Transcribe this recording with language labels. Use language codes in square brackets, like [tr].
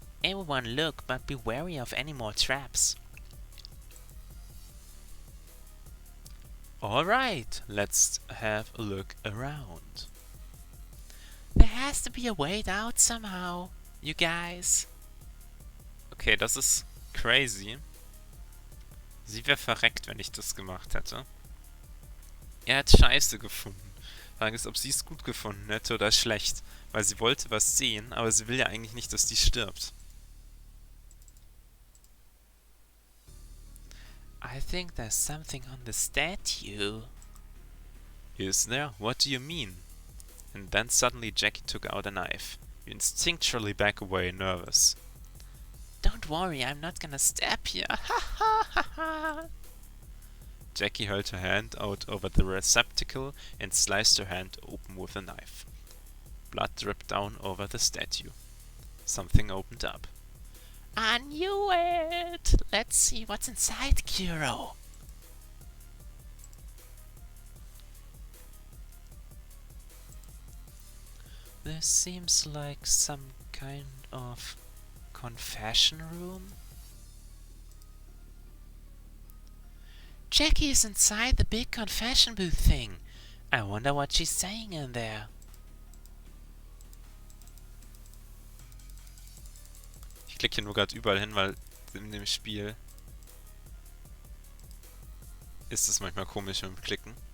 [en] Everyone look, but be wary of any more traps. Alright, let's have a look around. There has to be a way out somehow, you guys. [de] Okay, das ist crazy. Sie wäre verreckt, wenn ich das gemacht hätte. Er hat Scheiße gefunden. Frage ist, ob sie es gut gefunden hätte oder schlecht. Weil sie wollte was sehen, aber sie will ja eigentlich nicht, dass die stirbt. [en] I think there's something on the statue. Is there? What do you mean? And then suddenly Jackie took out a knife. You instinctually back away, nervous. Don't worry, I'm not gonna stab you. Ha ha ha ha. Jackie held her hand out over the receptacle and sliced her hand open with a knife. Blood dripped down over the statue. Something opened up. I knew it. Let's see what's inside, Kuro. This seems like some kind of confession room. Jackie is inside the big confession booth thing. I wonder what she's saying in there. [de] Ich klicke hier nur gerade überall hin, weil in dem Spiel ist es manchmal komisch mit dem Klicken.